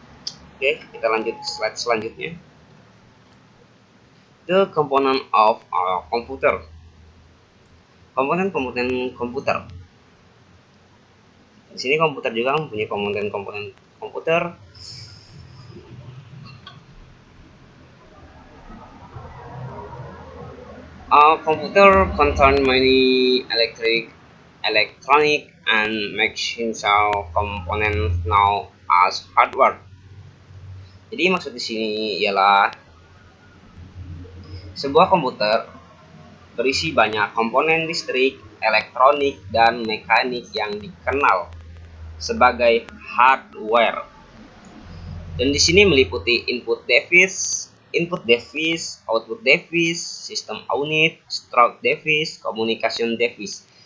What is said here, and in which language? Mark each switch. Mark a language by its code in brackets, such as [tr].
[id] Oke, kita lanjut slide selanjutnya. [en] The component of a computer. [id] Komponen komputer. Di sini komputer juga mempunyai komponen komputer. [en] A computer contains many electronic and mechanical components known as hardware. [id] Jadi maksud di sini ialah sebuah komputer berisi banyak komponen listrik, elektronik, dan mekanik yang dikenal sebagai hardware. Dan di sini meliputi input device, output device, system unit, storage device, communication device.